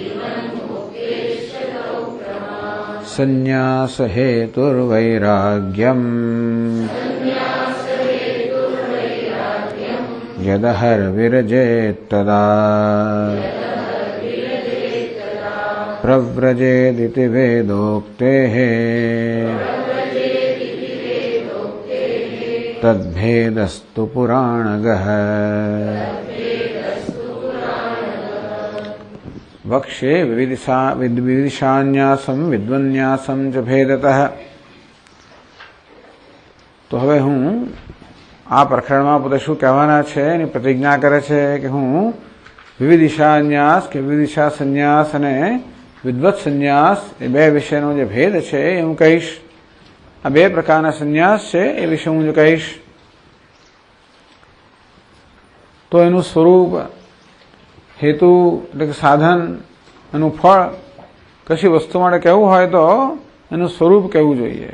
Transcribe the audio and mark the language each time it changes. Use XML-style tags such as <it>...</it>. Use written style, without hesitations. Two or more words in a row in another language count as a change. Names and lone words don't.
<sa>संन्यास हेतुर्वैराग्यम् यदहर्विरजेत्तदा प्रव्रजेदिति वेदोक्तेः तद्भेदस्तु पुराणगः। वक्ष्ये विविदिषान्यासम विद्वन्यासम च भेदतः।</sa> <gu>તો હવે હું આ પ્રકરણમાં પોતે શું કહેવાના છે એની પ્રતિજ્ઞા કરે છે કે હું વિવિદિષાન્યાસ કે વિવિદિષા સંન્યાસ અને વિદ્વત સંન્યાસ એ બે વિષયનો જે ભેદ છે એ હું કહીશ. આ બે પ્રકારના સંન્યાસ છે એ વિશે હું જો કહીશ તો એનું સ્વરૂપ, હેતુ એટલે કે સાધન, એનું ફળ કશી વસ્તુ માટે કહેવું હોય તો એનું સ્વરૂપ કહેવું જોઈએ.</gu>